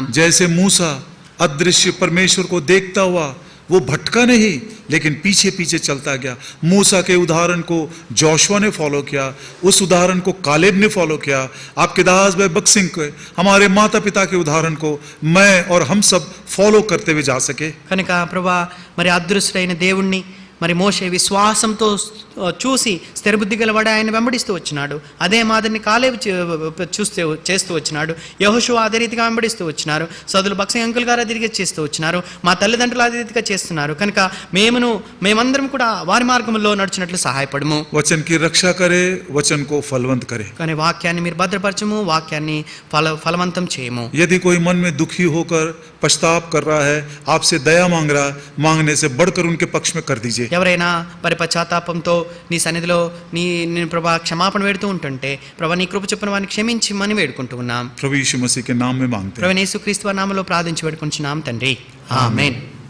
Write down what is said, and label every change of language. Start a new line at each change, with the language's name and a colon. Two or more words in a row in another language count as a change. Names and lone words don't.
Hindi: जैसे मूसा अदृश्य परमेश्वर को देखता हुआ वो भटका नहीं लेकिन पीछे पीछे चलता गया. मूसा के उदाहरण को जोशुआ ने फॉलो किया, उस उदाहरण को कालेब ने फॉलो किया. आपके दास भाई बक्सिंग के हमारे माता पिता के उदाहरण को मैं और हम सब फॉलो करते हुए जा सके.
Telugu: కనుక ప్రభా మరి అదృశ్యుడైన దేవుణ్ణి మరి మోషే విశ్వాసంతో చూసి స్థిరబుద్ధి గలవాడు ఆయన వెంబడిస్తూ వచ్చినాడు. అదే మాదిరిని కాలేబు చేస్తూ వచ్చినాడు. యెహోషువ అదే రీతిగా వెంబడిస్తూ వచ్చినారు. సోదరులు బక్సింగ్ అంకుల్ గారు అదే రీతిగా చేస్తూ వచ్చినారు. మా తల్లిదండ్రులు అదే రీతిగా చేస్తున్నారు. కనుక మేమందరం కూడా వారి మార్గంలో నడుచున్నట్లు సహాయపడము.
Hindi: वचन की रक्षा करे, वचन को फलवंत करे.
Telugu: కానీ వాక్యాన్ని మీరు భద్రపరచము, వాక్యాన్ని ఫలవంతం చేయము.
Hindi: यदि कोई मन में दुखी होकर पछताप कर रहा है, आपसे दया मांग रहा है, मांगने से बढ़कर उनके पक्ष में कर दीजिए.
Telugu: ఎవరైనా మరి పశ్చాత్తాపంతో నీ సన్నిధిలో నేను ప్రభా క్షమాపణ వేడుతూ ఉంటుంటే ప్రభా నీ కృప చొప్పున వారిని క్షమించమని వేడుకుంటూ ఉన్నాం.
Hindi: प्रभु यीशु मसीह के नाम में मांगते हैं.
Telugu: ప్రభు యేసుక్రీస్తు నామములో ప్రార్థించి వేడుకుంటున్నాం తండ్రి. ఆమేన్.